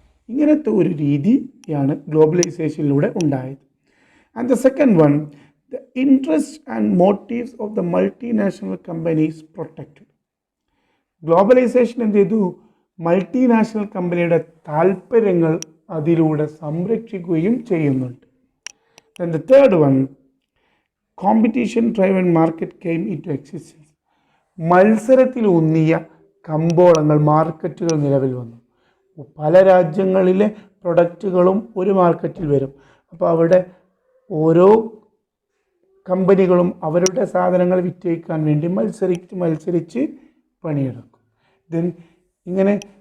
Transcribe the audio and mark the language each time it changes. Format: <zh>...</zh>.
<ml>ഇങ്ങനത്തെ ഒരു രീതിയാണ് ഗ്ലോബലൈസേഷനിലൂടെ ഉണ്ടായത്.</ml> <en>And the second one, the interests and motives of the multinational companies protected.</en> <ml>Globalisation എന്ത് ചെയ്തു? മൾട്ടിനാഷണൽ കമ്പനിയുടെ താല്പര്യങ്ങൾ അതിലൂടെ സംരക്ഷിക്കുകയും ചെയ്യുന്നുണ്ട്.</ml> <en>Then the third one, competition driven market came into existence.</en> <ml>മത്സരത്തിലൂന്നിയ കമ്പോളങ്ങൾ, മാർക്കറ്റുകൾ നിലവിൽ വന്നു. പല രാജ്യങ്ങളിലെ പ്രൊഡക്റ്റുകളും ഒരു മാർക്കറ്റിൽ വരും. അപ്പോൾ അവിടെ ഓരോ കമ്പനികളും അവരുടെ സാധനങ്ങൾ വിറ്റഴിക്കാൻ വേണ്ടി മത്സരിച്ച് പണിയെടുക്കും. ദെൻ ഇങ്ങനെ</ml>